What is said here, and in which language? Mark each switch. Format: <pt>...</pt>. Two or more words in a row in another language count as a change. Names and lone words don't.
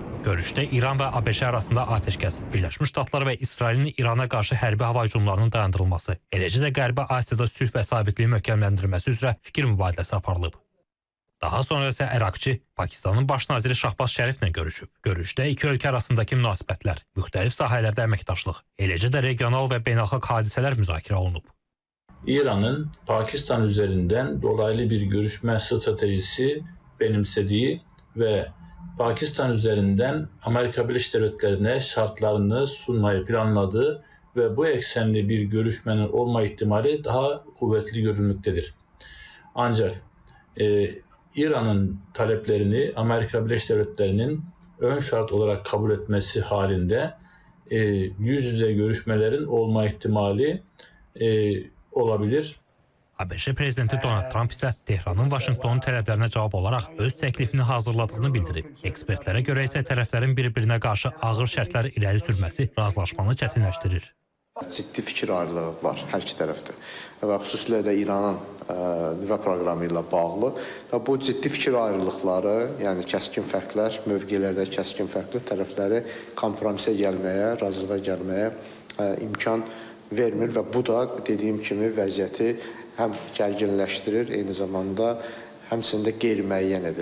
<az>Görüşdə İran və ABŞ arasında atəşkəs, Birləşmiş Ştatlar və İsrailin İrana qarşı hərbi hava hücumlarının dayandırılması, eləcə də Qərbi Asiyada sülh və sabitliyi möhkəmləndirilməsi üzrə fikir mübadiləsi aparılıb. Daha sonra isə Əraqçı Pakistanın baş naziri Şahbaz Şəriflə görüşüb. Görüşdə iki ölkə arasındakı münasibətlər, müxtəlif sahələrdə əməkdaşlıq, eləcə də regional və beynəlxalq hadisələr müzakirə olunub.</az> <tr>İran'ın Pakistan üzerinden dolaylı bir görüşme stratejisi benimsediği ve Pakistan üzerinden Amerika Birleşik Devletleri'ne şartlarını sunmayı planladığı ve bu eksenli bir görüşmenin olma ihtimali daha kuvvetli görülmektedir. Ancak İran'ın taleplerini Amerika Birleşik Devletleri'nin ön şart olarak kabul etmesi halinde yüz yüze görüşmelerin olma ihtimali olabilir.</tr> <az>ABŞ prezidenti Donald Trump isə Tehranın Vaşinqtonun tələblərinə cavab olaraq öz təklifini hazırladığını bildirib. Ekspertlərə görə isə tərəflərin bir-birinə qarşı ağır şərtlər irəli sürməsi razılaşmanı çətinləşdirir. Ciddi fikir ayrılığı var hər iki tərəfdə və xüsusilə də İranın nüvə proqramı ilə bağlı və bu ciddi fikir ayrılıqları, yəni kəskin fərqlər, mövqelərdə kəskin fərqli tərəfləri kompromisə gəlməyə, razılığa gəlməyə imkan vermir və bu da dediyim kimi vəziyyəti həm gərginləşdirir, eyni zamanda həmçinin də qeyri-müəyyən edir.</az>